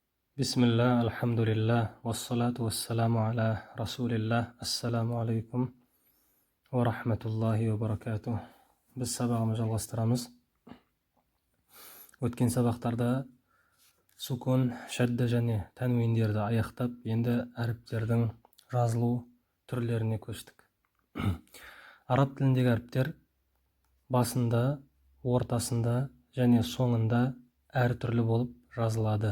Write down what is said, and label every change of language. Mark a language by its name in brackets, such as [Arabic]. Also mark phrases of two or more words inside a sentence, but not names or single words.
[Arabic] بسم الله، الحمد لله، والصلاة والسلام على رسول الله. السلام عليكم ورحمة الله وبركاته. [Kazakh] Biz sabағымызды жалғастырамыз. Өткен сабақтарда сукун, шадда және тәнуиндерді аяқтап, енді әріптердің жазылу түрлеріне көштік. Араб тіліндегі әріптер басында, ортасында және соңында әртүрлі болып жазылады.